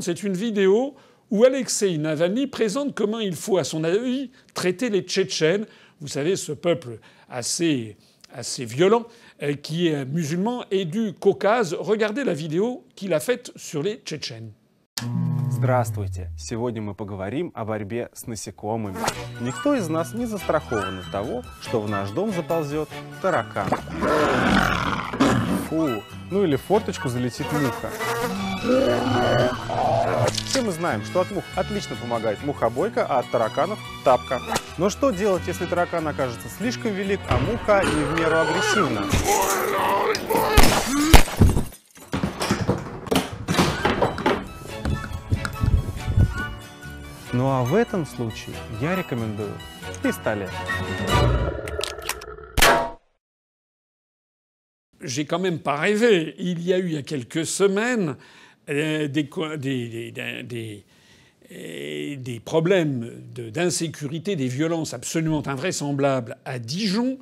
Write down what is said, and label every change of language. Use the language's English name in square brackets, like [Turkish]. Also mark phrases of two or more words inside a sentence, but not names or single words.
[French] C'est une vidéo où Alexeï Navalny présente comment il faut, à son avis, traiter les Tchétchènes. Vous savez, ce peuple assez violent qui est musulman et du Caucase. Regardez la vidéo qu'il a faite sur les Tchétchènes. [Russian] Здравствуйте! Сегодня мы поговорим о борьбе с насекомыми. Никто из нас не застрахован от того, что в наш дом заползет таракан. Фу, ну или в форточку залетит муха. Все мы знаем, что от мух отлично помогает мухобойка, а от тараканов – тапка. Но что делать, если таракан окажется слишком велик, а муха не в меру агрессивна? Ну а в этом случае я рекомендую пистолет. [French] J'ai quand même pas rêvé. Il y a eu il y a quelques semaines des problèmes d'insécurité, des violences absolument invraisemblables à Dijon.